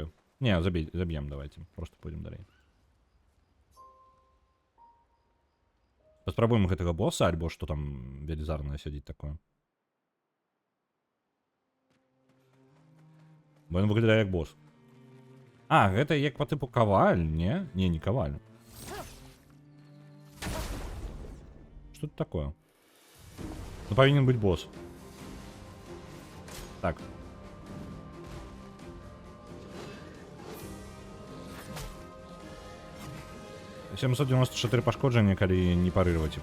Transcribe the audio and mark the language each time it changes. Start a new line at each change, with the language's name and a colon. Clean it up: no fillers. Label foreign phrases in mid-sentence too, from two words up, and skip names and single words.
Belarusian: Не, заб'ем,
Russian: давайте, просто пойдем
Belarusian: далей. Паспрабуем гэтага босса, альбо што там велізарнае сядзіць такое. Бо ён выглядае як босс. А, гэта як па тыпу каваль, не? Не, не каваль.
Russian: Что это такое? Ну, повинен быть босс. Так.
Belarusian: — 794 пашкоджання, калі не парырваць.